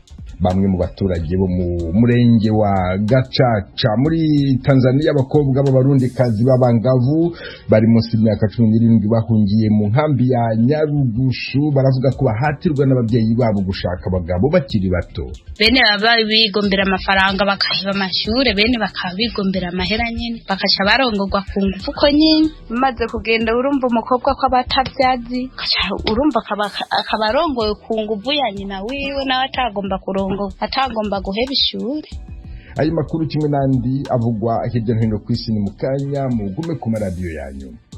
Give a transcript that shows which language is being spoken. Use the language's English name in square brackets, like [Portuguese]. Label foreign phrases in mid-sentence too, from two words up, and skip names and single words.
[Rundi] Bamwe mu baturage bo mu murenge wa Gacaca muri Tanzania abakobwa b'abarundikazi b'abangavu bari munsi y'imyaka 17 bahungiye mu nkambi ya Nyarugushu baravuga ko bahatirwa n'ababyeyi babo gushaka abagabo bakiri bato. Bene baba bigombera amafaranga bakahiba amashure bene bakabigombera amahera nyene bakaca barongorwa ku ngufu ko nyine maze kugenda urumva umukobwa ko abatavyazi urumva akabarongoye ku ngufu ya nyina wiwe nawe atagomba atagomba guheba ishure. Ayo makuru kimwe nandi avugwa hirya no hino ku isi ni mukanya mugume ku maradiyo yanyu.